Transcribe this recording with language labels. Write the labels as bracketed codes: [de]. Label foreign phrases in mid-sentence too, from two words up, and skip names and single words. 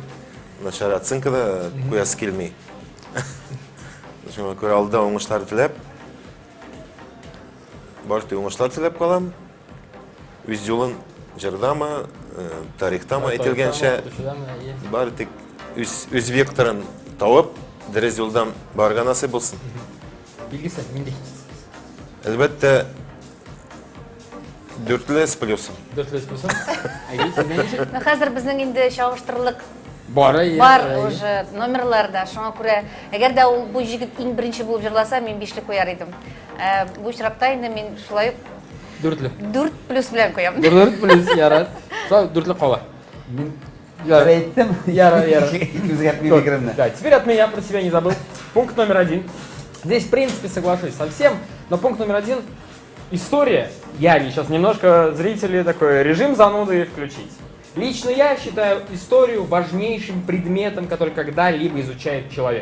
[tt] Начар оценка да куясы килмей. Шуңа күрә алда уңышлар теләп, бары уңышлар теләп калам. Үз юлын җырдамы, тарихтамы әйтелгәнчә, бары тик үз векторын табып, дөрес юлдан барырга насыйп булсын. Билгесе, миндә. [ru] Әлбәттә, 4 с плюсом. 4 с плюсом. [tt] Айгүл, сезнең ничек? Хәзер безнең инде чагыштырырлык Бар уже номерларда. Шуңа күрә, әгәр дә ул бу җигет иң беренче булып җырласа, мин 5 куяр идем. Бу очракта инде мин шулай 4 плюс белән куям. 4 плюс, ярар. Шулай 4 кала. Мин Ярар. әйттем. Ярар. Үзгәртми фикеремне. [ru] Да, теперь от меня, про себя не забыл. Пункт номер 1. Здесь, в принципе, соглашусь со всем, но пункт номер 1 – история. Я сейчас немножко зрители такой режим зануды включить. Лично я считаю историю важнейшим предметом, который когда-либо изучает человек.